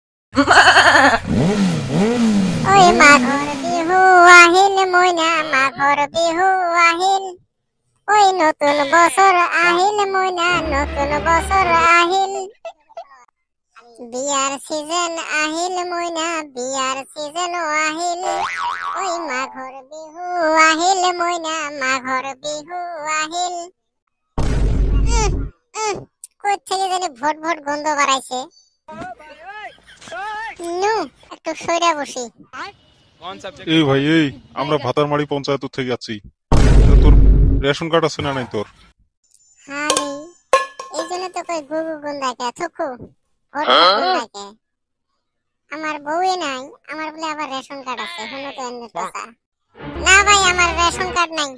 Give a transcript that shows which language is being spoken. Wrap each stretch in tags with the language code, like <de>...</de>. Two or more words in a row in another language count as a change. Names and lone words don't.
<as>ওই মাঘৰ বিহু আহিল মইনা মাঘৰ বিহু আহিল ওই নতুন বছর আহিল মইনা নতুন বছর আহিল বিয়ার সিজন আহিল মইনা বিয়ার সিজন আহিল ওই মাঘৰ বিহু আহিল মইনা মাঘৰ বিহু আহিল</as> <bn>কই থেকে জানি ভট ভট গন্ধ বাড়াইছে নু একটু সইরা বসি এই ভাই এই আমরা ভাতারমারি পঞ্চায়েত থেকে আছি তোর রেশন কার্ড আছে না নাই তোর হালি এই জন্য তো কই গুগু গন্ধাকে থুকু ভট গন্ধাকে আমার বউই নাই আমার বলে আবার রেশন কার্ড আছে হলো তো এনে কথা না ভাই আমার রেশন কার্ড নাই</bn>